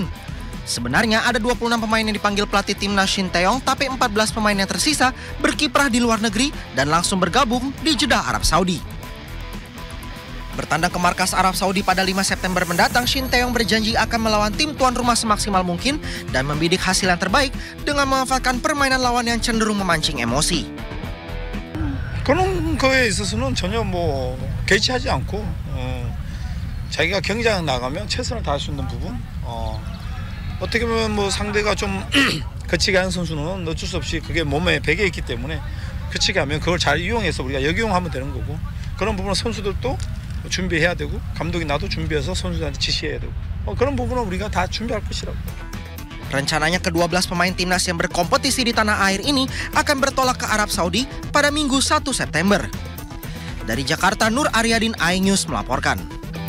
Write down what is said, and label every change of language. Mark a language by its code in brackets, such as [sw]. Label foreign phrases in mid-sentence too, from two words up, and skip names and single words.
[id] Sebenarnya ada 26 pemain yang dipanggil pelatih Timnas Sinteyong, tapi 14 pemain yang tersisa berkiprah di luar negeri dan langsung bergabung di Jeddah, Arab Saudi. Bertandang ke markas Arab Saudi pada 5 September mendatang, Sinteyong berjanji akan melawan tim tuan rumah semaksimal mungkin dan membidik hasil yang terbaik dengan memanfaatkan permainan lawan yang cenderung memancing emosi. [ko] 그런 거에 있어서는 전혀 개의치하지 않고 자기가 경기장 나가면 최선을 다할 수 있는 부분 어떻게 보면 상대가 좀 거치게 하는 선수는 어쩔 수 없이 그게 몸에 배겨 있기 때문에 거치게 하면 그걸 잘 이용해서 우리가 역이용하면 되는 거고 그런 부분은 선수들도 준비해야 되고 감독이 나도 준비해서 선수들한테 지시해야 되고 그런 부분은 우리가 다 준비할 것이라고. [id] Rencananya ke-12 pemain timnas yang berkompetisi di tanah air ini akan bertolak ke Arab Saudi pada Minggu 1 September. Dari Jakarta, Nur Aryadin, iNews melaporkan.